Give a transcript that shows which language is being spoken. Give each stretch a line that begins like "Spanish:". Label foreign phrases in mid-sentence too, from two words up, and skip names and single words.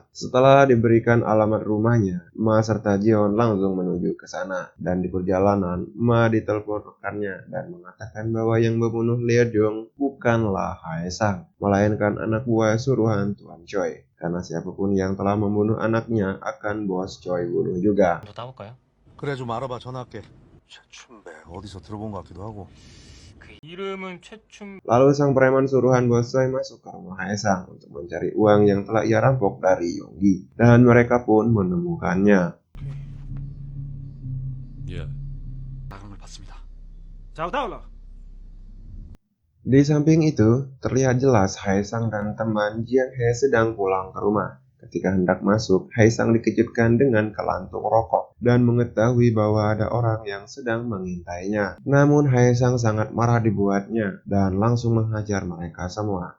Indonesian: Setelah diberikan alamat rumahnya, Ma serta Jeon langsung menuju ke sana. Dan di perjalanan, Ma ditelepon rekannya dan mengatakan bahwa yang membunuh Leo Jong bukanlah Hae-sang, melainkan anak buah suruhan Tuan Choi. Karena siapapun yang telah membunuh anaknya akan bos Choi bunuh juga.
Korean: 더 따볼까요? 그래 좀 알아봐 전화할게. 최춘배 어디서 들어본 것 같기도 하고. 그 이름은 최춘.
Indonesian: Lalu sang preman suruhan bos Choi masuk ke rumah Hae-sang untuk mencari uang yang telah ia rampok dari Yonggi. Dan mereka pun menemukannya.
Korean: 예. 나감을 받습니다.
Indonesian: Di samping itu, terlihat jelas Hae-sang dan teman Jiang He sedang pulang ke rumah. Ketika hendak masuk, Hae-sang dikejutkan dengan kelantung rokok dan mengetahui bahwa ada orang yang sedang mengintainya. Namun Hae-sang sangat marah dibuatnya dan langsung menghajar mereka semua.